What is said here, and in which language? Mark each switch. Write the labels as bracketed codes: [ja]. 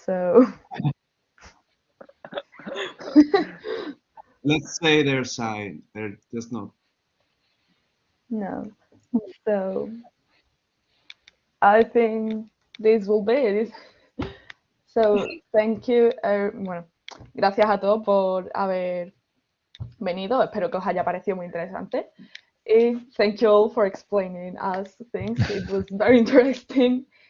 [en] So Let's say they're shy. They're just not. no. So I think this will be it. So thank you. [es] Bueno, gracias a todos por haber venido. Espero que os haya parecido muy interesante. [en] Thank you all for explaining us things. It was very interesting.